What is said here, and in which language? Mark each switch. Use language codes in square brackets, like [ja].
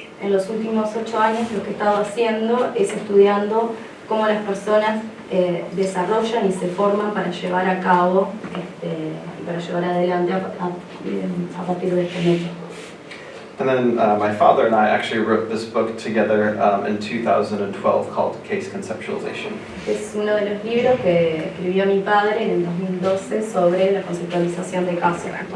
[es] En los últimos 8 años lo que he estado haciendo es estudiando cómo las personas desarrollan y se forman para llevar a cabo y para llevar adelante a partir de este método. [en] And then my father and I actually wrote this book together in 2012 called Case Conceptualization. [es] Es uno de los libros que escribió mi padre en el 2012 sobre la conceptualización de casos.